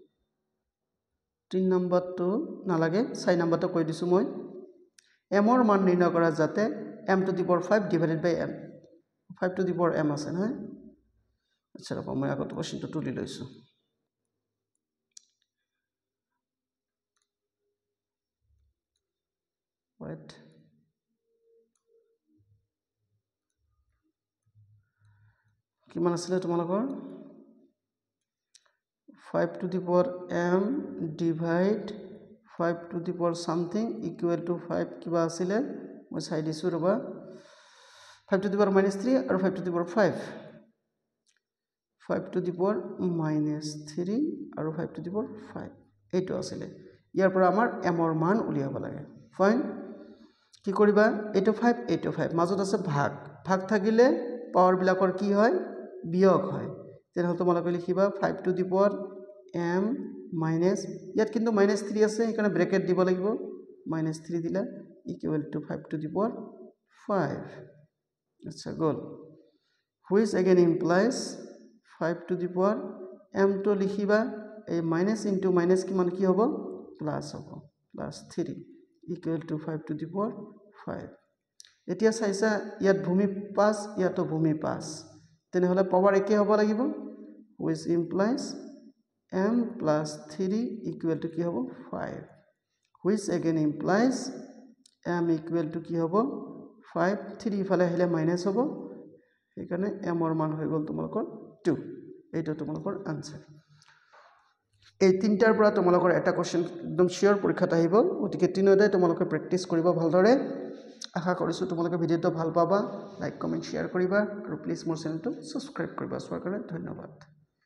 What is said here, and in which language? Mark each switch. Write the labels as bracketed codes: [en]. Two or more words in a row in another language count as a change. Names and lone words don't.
[as] 3 নম্বৰটো নালাগে 4 নম্বৰটো কৈ দিছো মই m ৰ মান নিৰ্ণয় কৰা যাতে [en] m to the power 5 divided by m 5 to the power m [as] আছে নহয় আচ্ছা ৰবা মই আগত কোৱেশ্চনটো তুলি লৈছো wait কিমান আছিল তোমালোকৰ [en] 5 to the power m divide 5 to the power something equal to 5 [as] কিবা আছিল মই চাই দিছো ৰবা 5 [en] to the power -3 [as] আৰু [en] 5 to the power 5 5 to the power -3 [as] আৰু [en] 5 to the power 5 [as] এইটো আছিল ইয়াৰ পৰা আমাৰ m ৰ মান উলিয়াব লাগে ফাইন কি কৰিবা এইটো 5 মাজত আছে ভাগ থাকিলে পাৱাৰ বিলাকৰ কি হয় বিয়োগ হয় তেনেহলে তোমালোকে লিখিবা [en] 5 to the power m minus [as] ইয়াত কিন্তু -3 আছে এখানে ব্র্যাকেট দিব লাগিব -3 দিলা [en] equal to 5 to the power 5 [as] আচ্ছা গল [en] which again implies 5 to the power m to [as] লিখিবা এই [en] minus into minus [as] কিমান কি হ'ব প্লাস হ'ব +3 [en] equal to 5 to the power 5 [as] এতিয়া চাইছা ইয়াত ভূমি 5 ইয়াতো ভূমি 5 তেনেহলে পাৱাৰ একে হ'ব লাগিব [en] which implies m plus 3 equal to [as] কি হ'ব 5 [en] which again implies m equal to [as] কি হ'ব 5 3 ইফালে আহিলে মাইনাস হ'ব সেইকাৰণে m ৰ মান হৈ গল তোমালোকৰ 2 এইটো তোমালোকৰ আনসাৰ এই তিনটাৰ পৰা তোমালোকৰ এটা কোৱেশ্চন একদম শিওৰ পৰীক্ষাত আহিব গতিকে তিনিটাই তোমালোকে প্ৰেক্টিস কৰিব ভালদৰে আশা কৰিছো তোমালোকে ভিডিওটো ভাল পাবা [en] like comment share [as] কৰিবা আৰু প্লিজ মোৰ চেনেলটো সাবস্ক্ৰাইব কৰিবা সৰকাৰে ধন্যবাদ